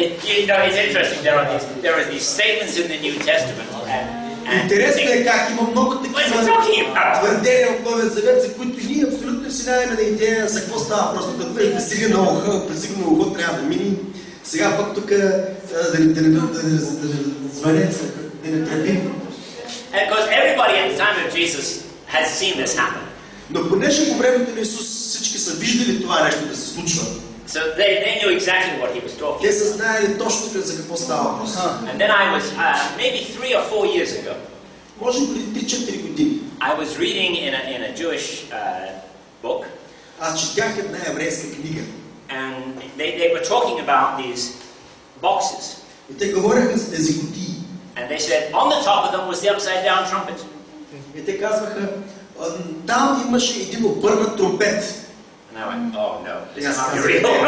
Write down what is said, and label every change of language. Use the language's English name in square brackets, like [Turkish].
[English] You know, it's interesting. There are these statements in the New Testament. [Bulgarian] Интересно е как има много такива твърдения от Новия Завет, за които ние абсолютно си нямаме на идея за какво става. Просто като е пресигна на ухо, трябва да мини. Сега пък тук да не звънеца, да не тръбим. [English] Because everybody at the time of Jesus has seen this happen. [Bulgarian] Но понеже по времето на Исус всички са виждали това нещо да се случва. [English] So they knew exactly what he was talking. [Bulgarian] Те са знаели точно за какво става въпрос. [English] And then I was maybe 3 or 4 years ago. [Bulgarian] Може преди 3-4 години. [English] I was reading in a Jewish book. [Bulgarian] Аз четях една еврейска книга. [English] And they were talking about these boxes. [Bulgarian] И те говореха за тези кутии. [English] And they said on the top of them was the upside down trumpet. [Bulgarian] И те казваха, там имаше един обърнат тромпет. [English] And I went, oh no, this is not real.